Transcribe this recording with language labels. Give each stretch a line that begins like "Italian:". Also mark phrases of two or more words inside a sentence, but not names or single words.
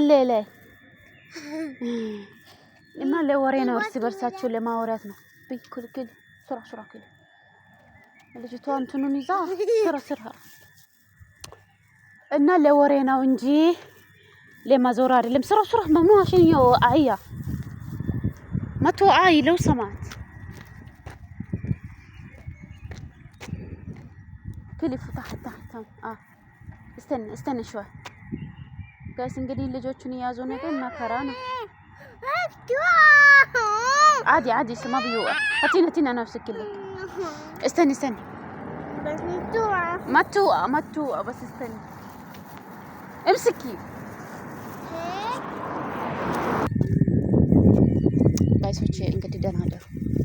Amharic: እና ለወሬ ነው እርስ በርሳቸው ለማውራት ነው። ቢኩልኩል ስራ ኩል ልጅቷ እንትኑን ይዛ ስራ እና ለወሬ ነው እንጂ ለማዞር አይደለም። ስራ
Arabic: ممنوع عشان عيا ما توعي لو سمعت كلف تحت استنى شوي
Amharic: ጋይስ እንግዲህ ልጆቹን የያዙ ነገር መከራ ነው።
Arabic: عادي ما بيوقع هاتينا نفسك كله استني ما توقع بس استني امسكي
Amharic: ጋይሶች እንግዲህ ደህና አደሩ።